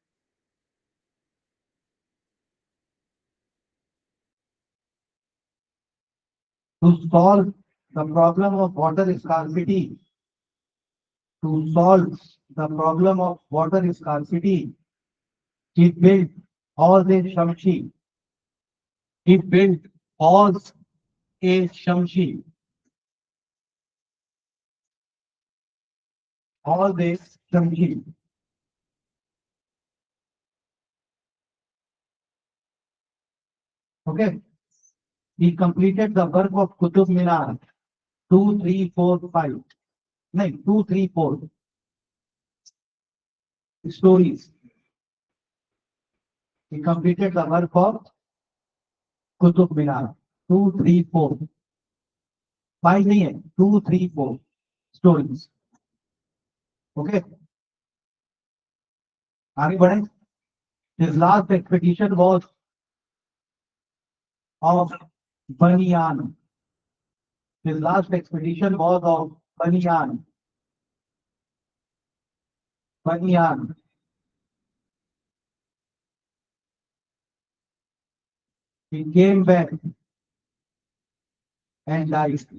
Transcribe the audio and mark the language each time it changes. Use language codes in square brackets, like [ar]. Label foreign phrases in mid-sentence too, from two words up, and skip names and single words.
[en] To solve the problem of water scarcity. To solve the problem of water scarcity, he built Hauz-e-Shamshi. He built Hauz-e-Shamshi. Hauz-e-Shamshi. Okay. He completed the work of Qutub Minar 2, 3, 4, 5. No, 2, 3, 4 stories. He completed the work of Qutub Minar 2, 3, 4. [hi] 5 नहीं है, 2, 3, 4 stories. Okay. आगे बढ़े. [en] His last expedition was of Banyan. His last expedition was of Banyan. Banyan. He came back and died.